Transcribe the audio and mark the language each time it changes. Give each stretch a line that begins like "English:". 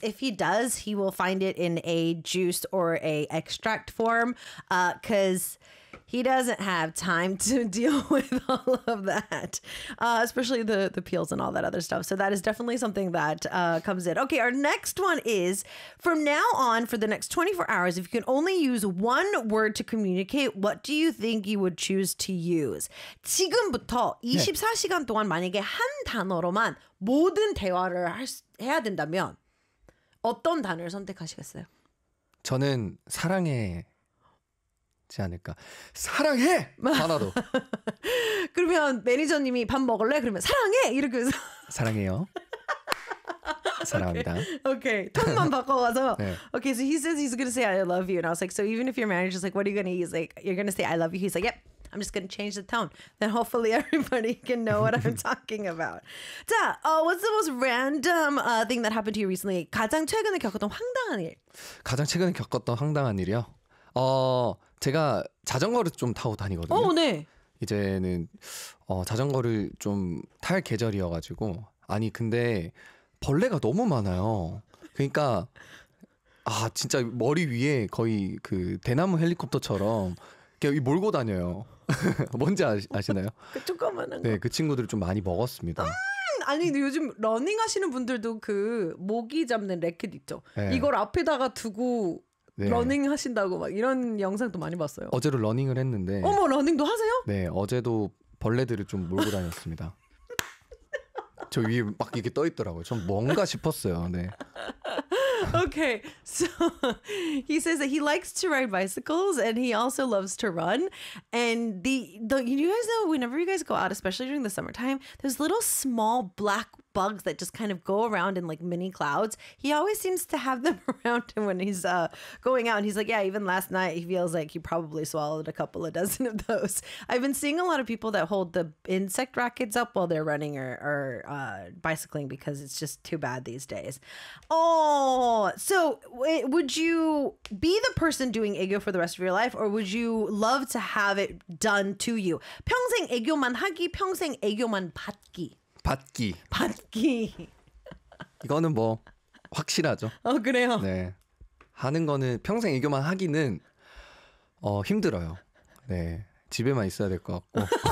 English: If he does, he will find it in a juice or a extract form, because he doesn't have time to deal with all of that, especially the peels and all that other stuff. So that is definitely something that comes in. Okay, our next one is, from now on, for the next 24 hours, if you can only use one word to communicate, what do you think you would choose to use?
Korean: 지금부터 24시간 동안 만약에 한 단어로만 모든 대화를 해야 된다면 어떤 단어를 선택하시겠어요? 저는 사랑해. 지 않을까. 사랑해! 하나도. 그러면 매니저님이 밥 먹을래? 그러면 사랑해! 이렇게 해서. 사랑해요. 사랑합니다. 오케이. 톤만 바꿔가서. 네.
English: Okay, so he says he's gonna say I love you. And I was like, so even if your manager's like, what are you gonna use? Like, you're gonna say I love you. He's like, yep. I'm just going to change the tone. Then hopefully everybody can know what I'm talking about. 자, what's the most random thing that happened to you recently?
Korean: 가장 최근에 겪었던 황당한 일. 가장 최근에 겪었던 황당한 일이요? 제가 자전거를 좀 타고 다니거든요. 네. 이제는 자전거를 좀 탈 계절이어가지고. 아니, 근데 벌레가 너무 많아요. 그러니까 진짜 머리 위에 거의 그 대나무 헬리콥터처럼 이렇게 몰고 다녀요. 뭔지 아시나요? 그 조그만한 네, 그 친구들을 좀 많이 먹었습니다. 아니, 근데 요즘 러닝 하시는 분들도 그 모기 잡는 래킷 있죠? 네. 이걸 앞에다가 두고 네. 러닝 하신다고 막 이런 영상도 많이 봤어요. 어제도 러닝을 했는데 어머, 러닝도 하세요? 네, 어제도 벌레들을 좀 몰고 다녔습니다. 저 위에 막 이렇게 떠 있더라고요. 전 뭔가 싶었어요. 네.
English: Okay, so he says that he likes to ride bicycles and he also loves to run. And you guys know, whenever you guys go out, especially during the summertime, there's little small black bugs that just kind of go around in like mini clouds. He always seems to have them around him when he's going out. And he's like, yeah, even last night, he feels like he probably swallowed a couple of dozen of those. I've been seeing a lot of people that hold the insect rackets up while they're running or bicycling because it's just too bad these days. Oh, so would you be the person doing 애교 for the rest of your life or would you love to have it done to you?
Korean: 평생 애교만 하기, 평생 애교만 받기. 받기. 받기. 이거는 뭐 확실하죠. 그래요? 네. 하는 거는 평생 애교만 하기는 힘들어요. 네. 집에만 있어야 될 것 같고.